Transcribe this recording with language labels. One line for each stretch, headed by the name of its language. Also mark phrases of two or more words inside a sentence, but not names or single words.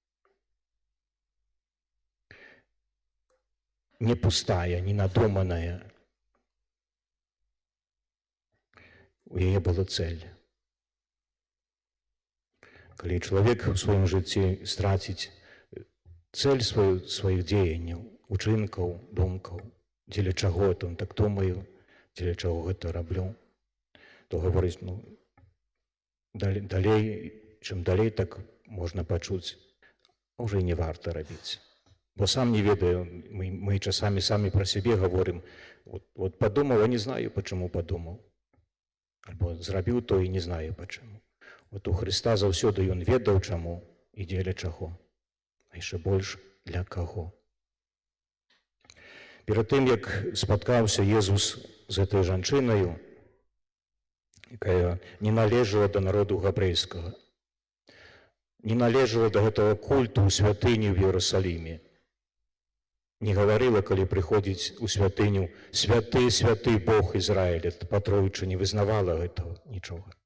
Belarusian: Не пустая, не надуманая. У яе была цэль. Калі чалавек у сваім жыцці страціць цэль сваіх дзеянняў, учынкаў, думкаў, дзеля чаго
Russian: это он так думаю,
Belarusian: дзеля чаго гэта раблю, то гаворыць, чым далей, так можна пачуць, уже і не варта рабіць. Бо сам не ведаю, мы часамі самі пра сябе гаворым:
Russian: вот подумал, а не знаю, почему подумал.
Belarusian: Альбо зрабіў то і
Russian: не знаю, почему.
Belarusian: Вот у Христа заўсёды ён ведаў, чаму і дзеля чаго, а яшчэ больш для каго. Перад тым, як спаткаўся Езус з гэтай жанчынаю, якая не належала да народу габрэйскага, не належала да гэтага культу ў святыні ў Іерусаліме, не гаварыла, калі прыходзіць у святыню: святы, святы Бог Ізраіля, патроючы не вызнавала гэтага нічога.